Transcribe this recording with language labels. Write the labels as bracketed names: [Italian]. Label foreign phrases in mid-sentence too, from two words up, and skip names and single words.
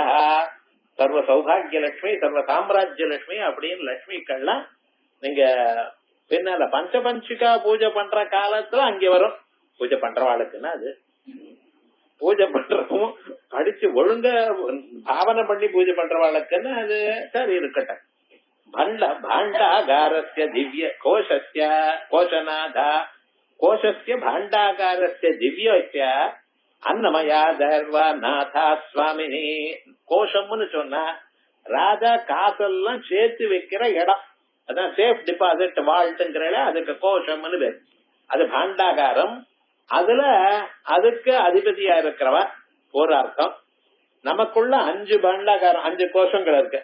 [Tamil] சர்வ சௌபாகிய லட்சுமி சர்வ சாம்ராஜ்ய லட்சுமி அப்படின்னு லட்சுமிக்கள்லாம் நீங்க பின்னால பஞ்சபஞ்சிகா பூஜை பண்ற காலத்துல அங்கே வரும். பூஜை பண்றவாளுக்குன்னா அது பூஜை பண்றவும் படிச்சு ஒழுங்க பாவனை பண்ணி பூஜை பண்றவாளுக்குன்னு அது சரி இருக்கட்டும். [Sanskrit] भाण्डागारस्य दिव्य कोशस्य कोशनाथा कोशस्य भाण्डागारस्य दिव्यस्य अन्नमया दर्वा नाथा स्वामिनी. [Tamil] கோஷம்னு சொன்னா ராஜா காசெல்லாம் சேர்த்து வைக்கிற இடம், அதான் [English] safe deposit [Tamil] வால்ட்ங்கிறல, அதுக்கு கோஷம்னு பேர். அது பாண்டாகாரம், அதுல அதுக்கு அதிபதியா இருக்கிறவ ஒரு அர்த்தம். நமக்குள்ள 5 பாண்டாகாரம் 5 கோஷங்கள் இருக்கு.